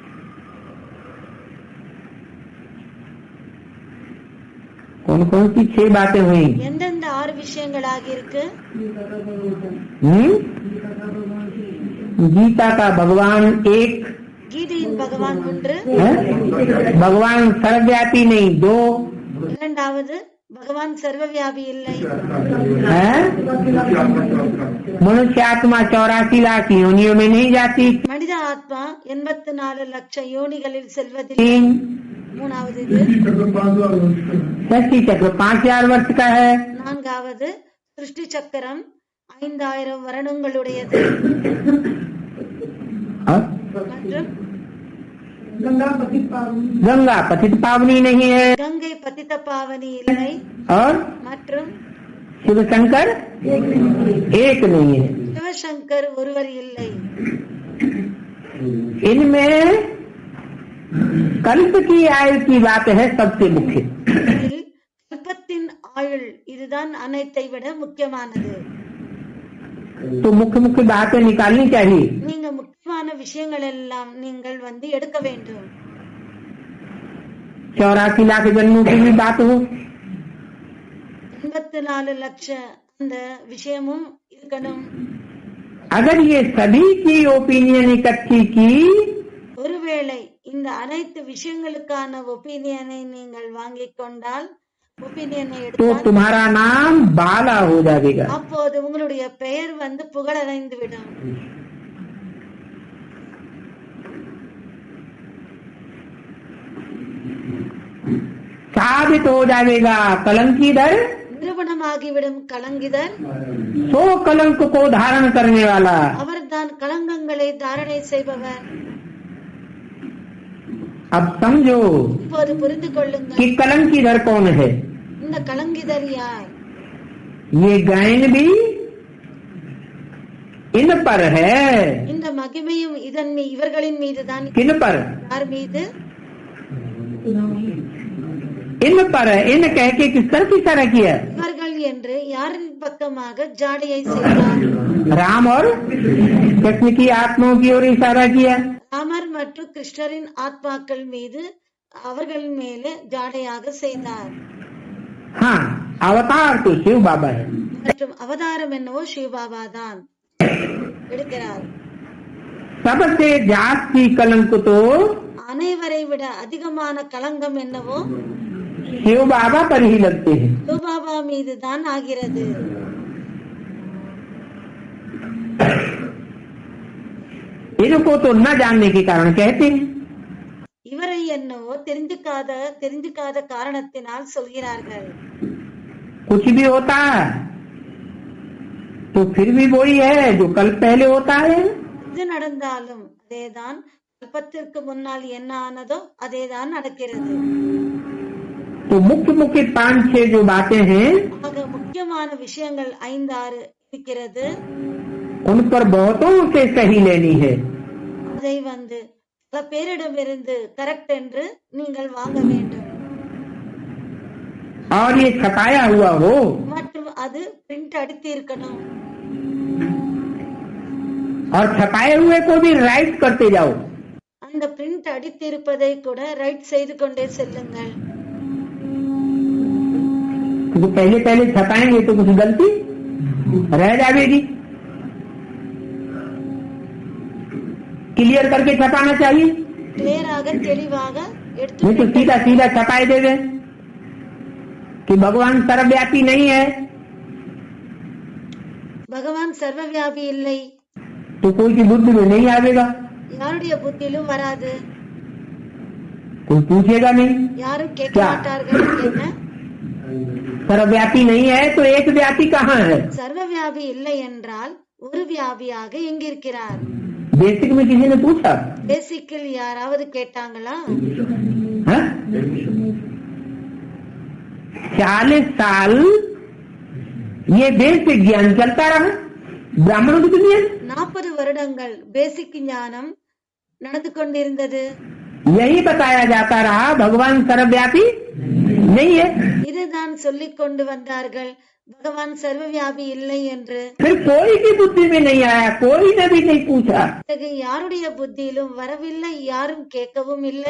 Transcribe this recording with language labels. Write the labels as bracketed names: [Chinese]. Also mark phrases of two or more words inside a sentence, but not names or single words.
[Hindi] कौन कौन सी 6 बातें हुई? [Tamil] எந்தெந்த 6 விஷயங்களாக இருக்கு? [Hindi] गीता का भगवान एक, [Tamil] கீதையின் பகவான் ஒன்று, [Hindi] भगवान सर्वव्यापी नहीं 2, [Tamil] இரண்டாவது [Hindi] भगवान सर्वव्यापी [Tamil] இல்லை, [Hindi] मनुष्य आत्मा 84 लाख योनियों में नहीं जाती, [Tamil] மனித ஆத்மா 84 லட்சம் யோனிகளில் செல்வதில்லை, 3, மூணாவது இது, [Hindi] सृष्टि चक्र 5000 वर्ष का है, [Tamil] நான்காவது சிருஷ்டி சக்கரம் 5000 வருடங்களுடையது, மற்றும் [Hindi] गंगा पतित पावनी नहीं है, [Tamil] கங்கை பதித்த பாவனி இல்லை, [Hindi] और [Tamil] மற்றும் [Hindi] शिव शंकर एक नहीं है। [Tamil] சிவசங்கர் ஒருவர் இல்லை. [Hindi] इनमें कल्प की आयु की बात है सबसे मुख्य। [Tamil] இதில் கல்பத்தின் ஆயுள் இதுதான் அனைத்தை விட முக்கியமானது. [Hindi] तो मुख्य मुख्य बातें निकालनी चाहिए। [Tamil] நீங்க முக்கியமான விஷயங்கள் எல்லாம் நீங்கள் எடுக்க வேண்டும். [Hindi] 84 लाख जन्मों की भी बात हो, [Tamil] 84 லட்சம் அந்த விஷயமும் இருக்கணும். [Hindi] अगर ये सभी की ओपिनियन इकट्ठी की [Tamil] ஒருவேளை இந்த அனைத்து விஷயங்களுக்கான ஒப்பீனியனை நீங்கள் வாங்கிக் கொண்டால், ஒப்பீனியனை [Hindi] तो [Tamil] எடுத்தால், [Hindi] तुम्हारा नाम बाला हो जाएगा। [Tamil] அப்போது உங்களுடைய பெயர் புகழடைந்து விடும். [Hindi] साबित हो जाएगा कलंकीधर [Tamil] நிறுவனமாகிவிடும் கலங்கிதர், [Hindi] 100 कलंक को धारण करने वाला। [Tamil] அவர்தான் கலங்கங்களை தாரணை செய்பவர். [Hindi] अब समझो [Tamil] இப்போது புரிந்து கொள்ளுங்கள், [Hindi] कि कलंकीधर कौन है। [Tamil] இந்த கலங்கிதர் யார்? [Hindi] ये गायन भी इन पर है। [Tamil] இந்த மகிமையும் இவர்களின் மீதுதான். [Hindi] किन पर? [Tamil] யார் மீது? [Hindi] इन पर। इन कह के किसर की तरह किया? [Tamil] இவர்கள் என்று யாரின் பக்கமாக ஜாடையை செய்தார்? [Hindi] राम और कृष्ण की आत्माओं की ओर इशारा किया। [Tamil] ராமர் மற்றும் கிருஷ்ணரின் ஆத்மாக்கள் மீது அவர்களின் மேலே ஜாடையாக செய்தார். [Hindi] हाँ, अवतार तो शिव बाबा है। [Tamil] மற்றும் அவதாரம் என்னவோ சிவபாபா தான் எடுக்கிறார். [Hindi] सबसे जास्ती कलंक तो [Tamil] அனைவரை விட அதிகமான களங்கம் என்னவோ [Hindi] शिव बाबा पर ही लगते हैं। [Tamil] சிவபாபா மீது தான் ஆகிறது. [Hindi] इनको तो न जानने के कारण कहते हैं। [Tamil] இவரை என்னவோ தெரிஞ்சுக்காத காரணத்தினால் சொல்கிறார்கள். [Hindi] कुछ भी होता है तो फिर भी वही है जो कल पहले होता है। [Tamil] இது நடந்தாலும் அதேதான், கல்பத்திற்கு முன்னால் என்ன ஆனதோ அதேதான் நடக்கிறது. [Hindi] तो मुख्य मुख्य 5-6 जो बातें हैं [Tamil] ஆக முக்கியமான விஷயங்கள் 5-6 இருக்கிறது. [Hindi] उन पर बहुतों से सही लेनी है। [Tamil] அதை பல பேரிடமிருந்து கரெக்ட் என்று நீங்கள் வாங்க வேண்டும். [Hindi] और ये छपाया हुआ हो, [Tamil] மற்றும் அது பிரிண்ட் அடித்து இருக்கணும். [Hindi] और छपाए हुए को भी राइट करते जाओ। [Tamil] அந்த பிரிண்ட் அடித்து இருப்பதை கூட ரைட் செய்து கொண்டே செல்லுங்கள். [Hindi] तो पहले पहले छपाएंगे तो कुछ गलती रह जाएगी। क्लियर करके छपाना चाहिए, [Tamil] கிளியராக தெளிவாக [Hindi] नहीं तो [Tamil] எடுத்து [Hindi] सीधा सीधा छपाए देवे कि भगवान सर्वव्यापी नहीं है, [Tamil] பகவான் சர்வவியாபி இல்லை, [Hindi] तो कोई की बुद्धि में नहीं आवेगा, [Tamil] யாருடைய புத்தியிலும் வராது, [Hindi] कोई पूछेगा नहीं। [Tamil] யாரும் கேட்க [Hindi] क्या? [Tamil] மாட்டார்கள். என்ன [Hindi] सर्वव्यापी नहीं है तो एक व्यापी कहाँ है? [Tamil] சர்வவியாபி இல்லை என்றால் ஒரு வியாபியாக எங்கிருக்கிறார்? [Hindi] बेसिक में किसी ने पूछा? [Tamil] பேசிக்கில் யாராவது கேட்டாங்களா? [Hindi] हाँ? 40 साल ये बेसिक ज्ञान चलता रहा ब्राह्मणों की दुनिया। [Tamil] 40 வருடங்கள் பேசிக் ஞானம் நடந்து கொண்டிருந்தது. [Hindi] यही बताया जाता रहा भगवान सर्वव्यापी नहीं है। [Tamil] இதுதான் சொல்லிக் கொண்டு வந்தார்கள் பகவான் சர்வவியாபி இல்லை என்று. [Hindi] फिर कोई की बुद्धि में नहीं आया, कोई ने भी नहीं पूछा [Tamil] பிறகு யாருடைய புத்தியிலும் வரவில்லை, யாரும் கேட்கவும் இல்லை.